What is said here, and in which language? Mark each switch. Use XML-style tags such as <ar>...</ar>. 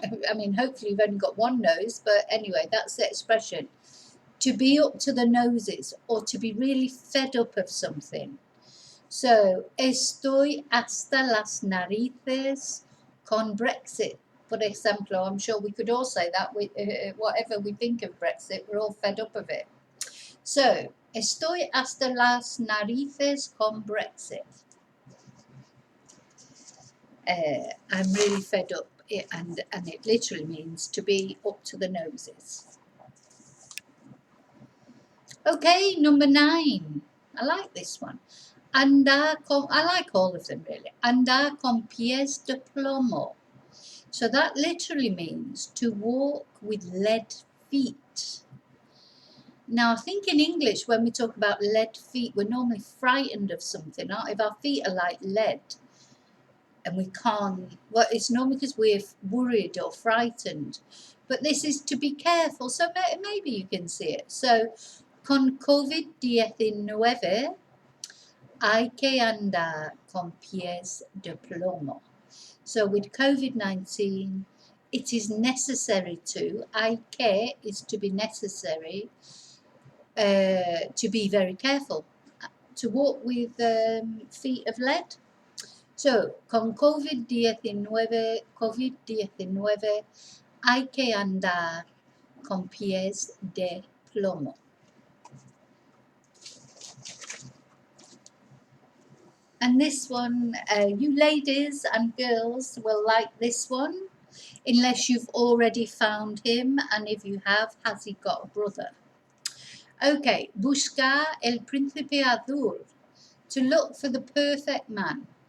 <en>I mean, hopefully you've only got one nose, but anyway, that's the expression. To be up to the noses, or to be really fed up of something.</en> <es>So, estoy hasta las narices con Brexit.</es> <en>For example, I'm sure we could all say that with whatever we think of Brexit, we're all fed up of it.</en> <es>So, estoy hasta las narices con Brexit.</es> <en>I'm really fed up, and it literally means to be up to the noses. Okay, number 9. I like this one. I like all of them really. Andar con pies de plomo. So that literally means to walk with lead feet. Now, I think in English, when we talk about lead feet, we're normally frightened of something, aren't we? If our feet are like lead, and we can't, well, it's normally because we're worried or frightened, but this is to be careful, so maybe you can see it.</en> <es>So, con COVID-19 hay que andar con pies de plomo.</es> <en>So with COVID-19, it is necessary to, hay que is to be necessary, to be very careful, to walk with feet of lead.</en> <es>So, con COVID-19, hay que andar con pies de plomo.</es> <en>And this one, you ladies and girls will like this one, unless you've already found him, and if you have, has he got a brother? Okay, buscar el príncipe azul, to look for the perfect man.</en>